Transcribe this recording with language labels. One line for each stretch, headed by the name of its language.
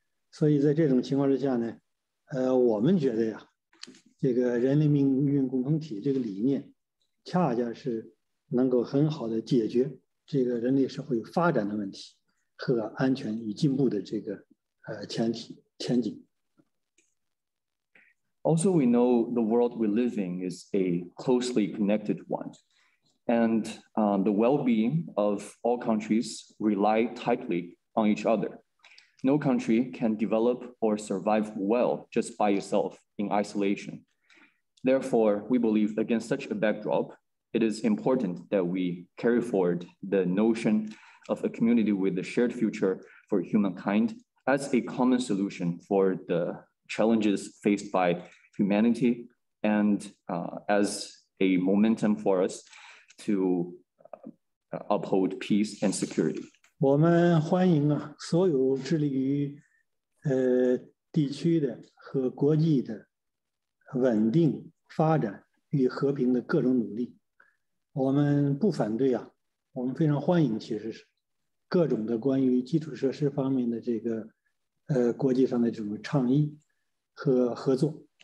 Chinese: 所以在这种情况之下呢，我们觉得呀，这个人类命运共同体这个理念，恰恰是能够很好的解决这个人类社会发展的问题和安全与进步的这个前景。
English: Also, we know the world we live in is a closely connected one. And the well-being of all countries rely tightly on each other. No country can develop or survive well just by itself in isolation. Therefore, we believe against such a backdrop, it is important that we carry forward the notion of a community with a shared future for humankind as a common solution for the challenges faced by humanity and as a momentum for us to uphold peace and security.
Chinese: 我们欢迎啊，所有致力于地区的和国际的稳定发展与和平的各种努力。我们不反对啊，我们非常欢迎，其实是各种的关于基础设施方面的这个国际上的这种倡议和合作。